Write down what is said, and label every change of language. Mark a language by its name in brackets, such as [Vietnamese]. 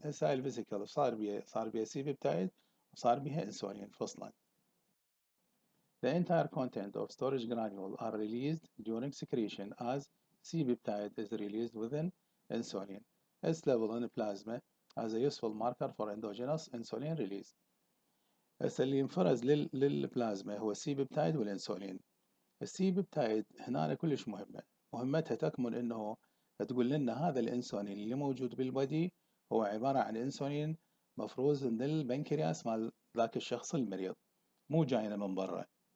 [Arabic] هسه الفيزيكال صار بيها C-peptide وصار بيها insulin فصلا. [English] The entire content of storage granule are released during secretion as C-peptide is released within insulin. Its level in plasma as a useful marker for endogenous insulin release. [Arabic] هسه اللي ينفرز للبلازما هو C-peptide والانسولين. الC-peptide هنا كلش مهمة. مهمتها تكمن انه تقول لنا هذا الانسولين اللي موجود بالبدي هو عبارة عن انسولين مفروز من البنكرياس مال ذاك الشخص المريض، مو جاينا من برا.